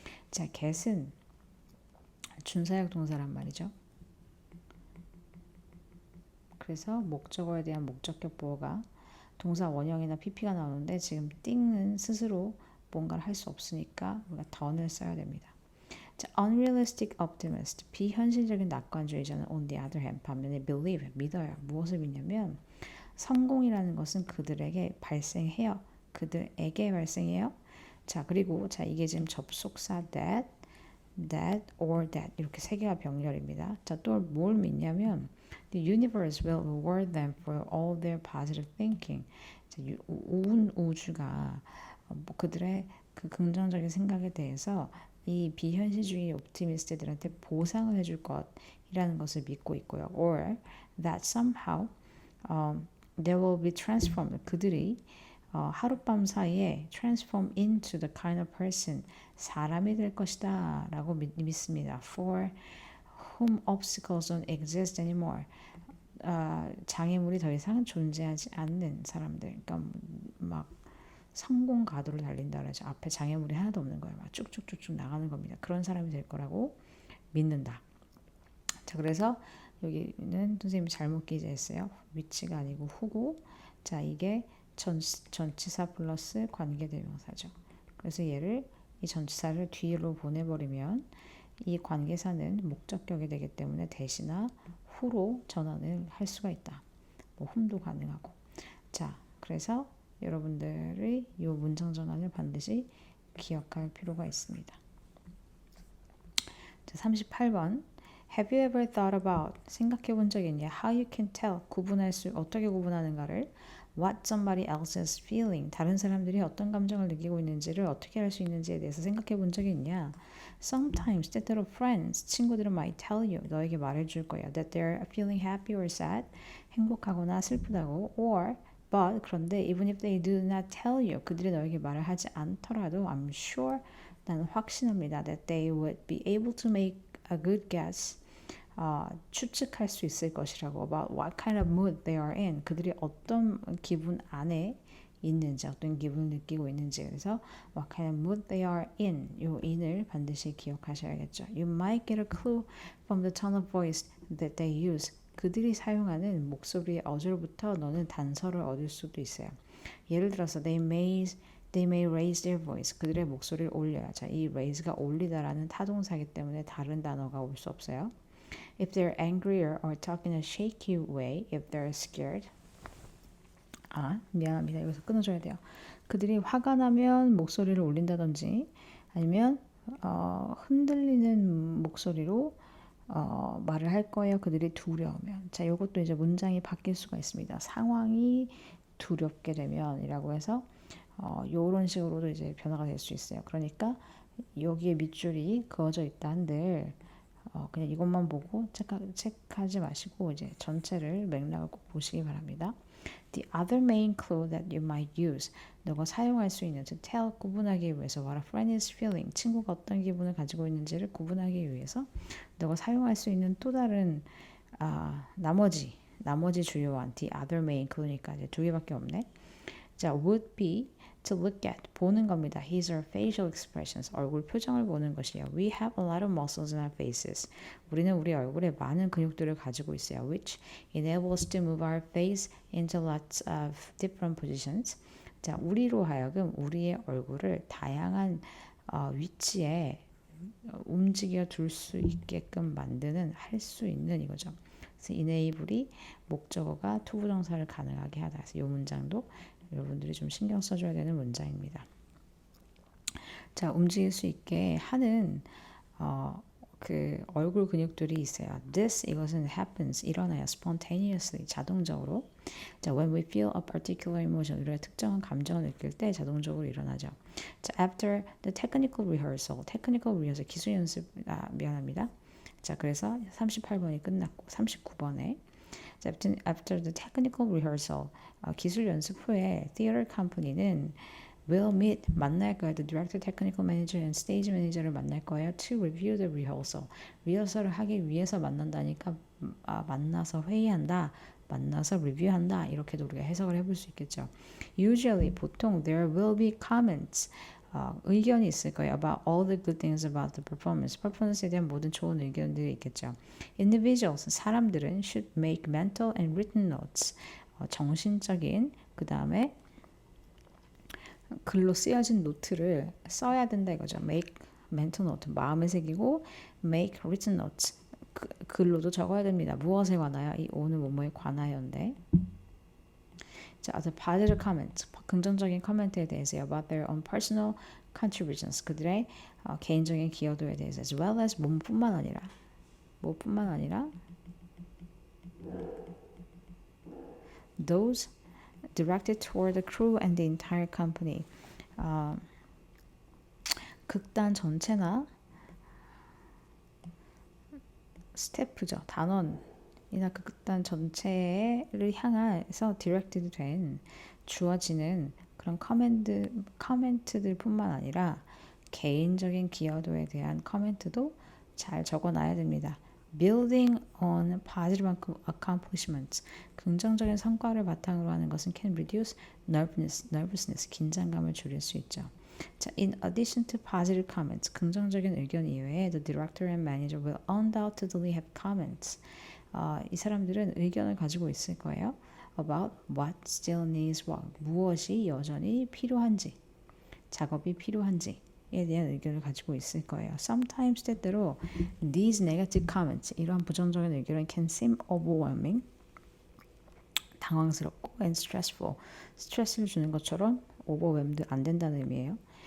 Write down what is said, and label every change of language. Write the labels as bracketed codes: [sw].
[ko] 자, get은 준사역 동사란 말이죠. 그래서 목적어에 대한 목적격 보호가 동사 원형이나 pp가 나오는데 지금 띵은 스스로 뭔가를 할 수 없으니까 우리가 done을 써야 됩니다. [en] 자, unrealistic optimist, [ko] 비현실적인 낙관주의자는 [en] on the other hand, [ko] 반면에 [en] believe, [ko] 믿어요. 무엇을 믿냐면 성공이라는 것은 그들에게 발생해요. 그들에게 발생해요. 자, 그리고 자, 이게 지금 접속사 [en] that or that [ko] 이렇게 세 개가 병렬입니다. 자, 또 뭘 믿냐면 [en] the universe will reward them for all their positive thinking. [ko] 자, 온 우주가 그들의 그 긍정적인 생각에 대해서 이 비현실주의 옵티미스트들한테 보상을 해줄 것이라는 것을 믿고 있고요. [en] Or that somehow they will be transformed. [ko] 그들이 하룻밤 사이에 [en] transform into the kind of person, [ko] 사람이 될 것이다 라고 믿습니다. [en] For whom obstacles don't exist anymore. [ko] 장애물이 더 이상 존재하지 않는 사람들. 그러니까 막 성공 가도를 달린다 그러죠. 앞에 장애물이 하나도 없는 거예요. 막 쭉쭉쭉쭉 나가는 겁니다. 그런 사람이 될 거라고 믿는다. 자, 그래서 여기는 선생님이 잘못 기재했어요. 위치가 아니고 후고. 자, 이게 전치사 플러스 관계대명사죠. 그래서 얘를 이 전치사를 뒤로 보내버리면 이 관계사는 목적격이 되기 때문에 대시나 후로 전환을 할 수가 있다. 뭐 whom도 가능하고. 자, 그래서 여러분들의 이 문장 전환을 반드시 기억할 필요가 있습니다. 자, 38번. [en] Have you ever thought about, [ko] 생각해 본 적이 있냐? [en] How you can tell, [ko] 어떻게 구분하는가를 [en] what somebody else is feeling, [ko] 다른 사람들이 어떤 감정을 느끼고 있는지를 어떻게 알 수 있는지에 대해서 생각해 본 적이 있냐? [en] Sometimes, [ko] 때때로 [en] friends, [ko] 친구들은 [en] might tell you, [ko] 너에게 말해줄 거야. [en] That they're feeling happy or sad, [ko] 행복하거나 슬프다고. [en] Or, but, [ko] 그런데 [en] even if they do not tell you, [ko] 그들이 너에게 말을 하지 않더라도 [en] I'm sure, [ko] 나는 확신합니다. [en] That they would be able to make a good guess, [ko] 추측할 수 있을 것이라고. [en] About what kind of mood they are in, [ko] 그들이 어떤 기분 안에 있는지, 어떤 기분을 느끼고 있는지. 그래서 [en] what kind of mood they are in, [ko] 요 in을 반드시 기억하셔야겠죠. [en] You might get a clue from the tone of voice that they use, [ko] 그들이 사용하는 목소리의 어조로부터 너는 단서를 얻을 수도 있어요. 예를 들어서 [en] they may raise their voice, [ko] 그들의 목소리를 올려요. 자, 이 raise가 올리다라는 타동사이기 때문에 다른 단어가 올 수 없어요. [en] If they're angrier or talk in a shaky way, if they're scared. [ko] 미안합니다. 여기서 끊어줘야 돼요. 그들이 화가 나면 목소리를 올린다든지 아니면 흔들리는 목소리로 말을 할 거예요. 그들이 두려우면. 자, 이것도 이제 문장이 바뀔 수가 있습니다. 상황이 두렵게 되면 이라고 해서 요런 식으로도 이제 변화가 될 수 있어요. 그러니까 여기에 밑줄이 그어져 있다 한들 그냥 이것만 보고 체크하지 마시고 이제 전체를 맥락을 꼭 보시기 바랍니다. [en] The other main clue that you might use, [ko] 너가 사용할 수 있는 [en] to tell [ko] 구분하기 위해서 [en] what a friend is feeling, [ko] 친구가 어떤 기분을 가지고 있는지를 구분하기 위해서 너가 사용할 수 있는 또 다른 나머지 주요한 [en] the other main clue [ko] 니까 이제 두 개밖에 없네. [en] 자, would be to look at, [ko] 보는 겁니다. [en] His or facial expressions, [ko] 얼굴 표정을 보는 것이에요. [en] We have a lot of muscles in our faces. [ko] 우리는 우리 얼굴에 많은 근육들을 가지고 있어요. [en] Which enable us to move our face into lots of different positions. [ko] 자, 우리로 하여금 우리의 얼굴을 다양한 위치에 움직여 둘 수 있게끔 만드는, 할 수 있는 이거죠. 그래서 enable이 목적어가 투부정사를 가능하게 하다. 그래서 이 문장도 여러분들이 좀 신경 써줘야 되는 문장입니다. 자, 움직일 수 있게 하는 그 얼굴 근육들이 있어요. [en] This, [ko] 이것은 [en] happens, [ko] 일어나요. [en] Spontaneously, [ko] 자동적으로. 자, [en] when we feel a particular emotion, [ko] 우리가 특정한 감정을 느낄 때 자동적으로 일어나죠. [en] 자, after the technical rehearsal, [ko] 기술 연습, 미안합니다. 자, 그래서 38번이 끝났고 39번에 [en] after the technical rehearsal, [ko] 기술 연습 후에 theater company는 [en] will meet, [ko] 만날 거예요. [en] The director, technical manager, and stage manager를 [ko] 만날 거예요. [en] To review the rehearsal. [ko] 리허설을 하기 위해서 만난다니까 만나서 회의한다. 만나서 리뷰한다. 이렇게도 우리가 해석을 해볼 수 있겠죠. [en] Usually, [ko] 보통 [en] there will be comments. [ko] 의견이 있을 거예요. [en] About all the good things about the performance. [ko] 퍼포먼스에 대한 모든 좋은 의견들이 있겠죠. [en] Individuals, [ko] 사람들은 [en] should make mental and written notes. [ko] 정신적인, 그 다음에 글로 쓰여진 노트를 써야 된다 이거죠. [en] Make mental note, [ko] 마음에 새기고 [en] make written notes, [ko] 글로도 적어야 됩니다. 무엇에 관하여? 이 오늘 뭐뭐에 관하여인데. [en] 자, the positive comments, [ko] 긍정적인 코멘트에 대해서 [en] about their own personal contributions, [ko] 그들의 개인적인 기여도에 대해서 [en] as well as [ko] 뭐뿐만 아니라 [en] those directed toward the crew and the entire company. [ko] 극단 전체나 스태프죠. 단원이나 극단 전체를 향해서 디렉티드 된 주어지는 그런 커멘트들 뿐만 아니라 개인적인 기여도에 대한 커멘트도 잘 적어놔야 됩니다. [en] Building on positive accomplishments, [ko] 긍정적인 성과를 바탕으로 하는 것은 [en] can reduce nervousness, [ko] 긴장감을 줄일 수 있죠. [en] 자, in addition to positive comments, [ko] 긍정적인 의견 이외에 [en] the director and manager will undoubtedly have comments. [ko] 이 사람들은 의견을 가지고 있을 거예요. [en] About what still needs work, [ko] 무엇이 여전히 필요한지, 작업이 필요한지. 에 대한 의견을 가지고 있을 거예요. [en] Sometimes [ko] 때때로 [en] these negative comments, [ko] 이러한 부정적인 의견은 [en] can seem overwhelming, [ko] 당황스럽고 [en] and stressful, [ko] 스트레스를 주는 것처럼 overwhelmed 안 된다는 의미예요.